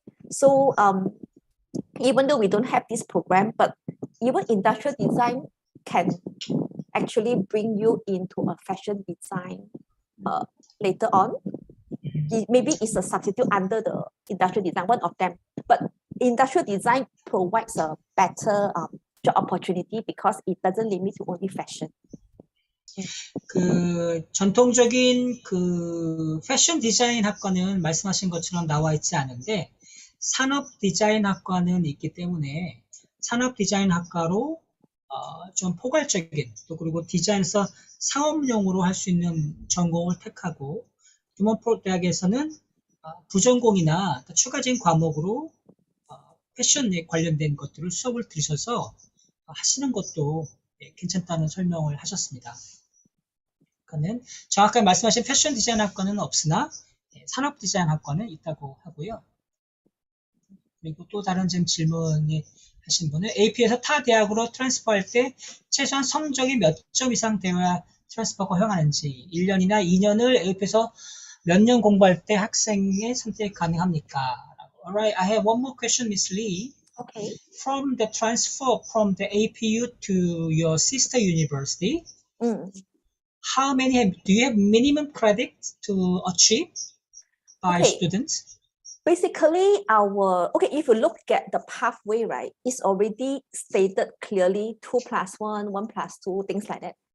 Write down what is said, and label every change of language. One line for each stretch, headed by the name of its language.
English: So even though we don't have this program, but even industrial design can actually bring you into a fashion design later on. Maybe it's a substitute under the industrial design, one of them. But industrial design provides a better job opportunity because it doesn't limit to only fashion.
Korean: 그 전통적인 그 패션 디자인 학과는 말씀하신 것처럼 나와 있지 않은데 산업 디자인 학과는 있기 때문에 산업 디자인 학과로 좀 포괄적인 또 그리고 디자인에서 상업용으로 할 수 있는 전공을 택하고 드몬포트 대학에서는 부전공이나 추가적인 과목으로 패션에 관련된 것들을 수업을 들으셔서 하시는 것도 괜찮다는 설명을 하셨습니다. 그러니까는 정확하게 말씀하신 패션 디자인 학과는 없으나 산업 디자인 학과는 있다고 하고요. 그리고 또 다른 지금 질문이 하신 분은 AP에서 타 대학으로 트랜스퍼할 때 최소한 성적이 몇 점 이상 되어야 트랜스퍼가 허용하는지 1년이나 2년을 AP에서 몇 년 공부할 때 학생의 선택이 가능합니까?
English: Alright, I have one more question, Miss Lee. Okay. From the transfer from the APU to your sister university, how many do you have minimum credits to achieve by students? Basically, if you look at the pathway, right, it's already stated clearly 2 + 1, 1 + 2, things like that.